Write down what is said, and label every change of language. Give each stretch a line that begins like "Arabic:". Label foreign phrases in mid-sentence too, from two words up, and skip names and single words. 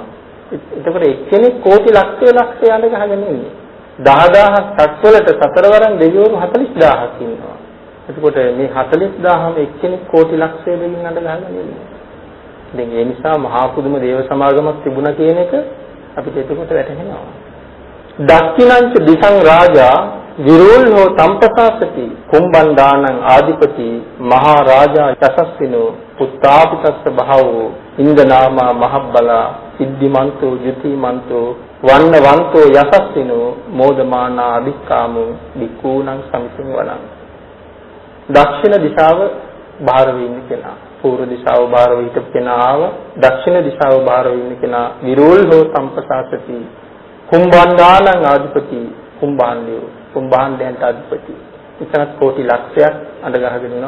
Sinhala: එතකොට එක්කෙනෙක් කෝටි ලක්ෂය අඬ ගහගෙන ඉන්නේ. 10000ක් සක්වලට සතරවරන් දෙවිවරු 40000ක් ඉන්නවා. එතකොට මේ 40000ම එක්කෙනෙක් කෝටි ලක්ෂය දෙකින් අඬ ගහගෙන ඉන්නේ. දැන් ඒ නිසා මහා පුදුම දේව සමාගමක් තිබුණා කියන එක අපිට එතකොට වැටහෙනවා.
Pali: දක්ඛිනංච දිසං රාජා විරෝල්හෝ තම්පසාසති කුම්බණ්ඩානං ආදිපති මහා රාජා යසස්සිනෝ පුත්තාපිතස්ස භාවෝ ඉන්දනාමා මහබ්බලා සිද්ධිමන්තෝ ජතිමන්තෝ වන්නවන්තෝ යසස්සිනෝ මෝදමානා අභික්කාමෝ විකූණං සමිතින් වනං.
Sinhala: දක්ෂිණ දිශාව බාහිර වෙන්න කෙනා, පූර්ව දිශාව බාහිර හිටපු කෙනා ආව, දක්ෂිණ දිශාව බාහිර වෙන්න කෙනා
Pali: විරෝල්හෝ තම්පසාසති කුම්බණ්ඩානං ආදිපති
Sinhala: කුම්භාණ්ඩයන්ට අධිපති. ඉතනත් කෝටි ලක්ෂයක් අඬ ගහගෙන ඉනවා.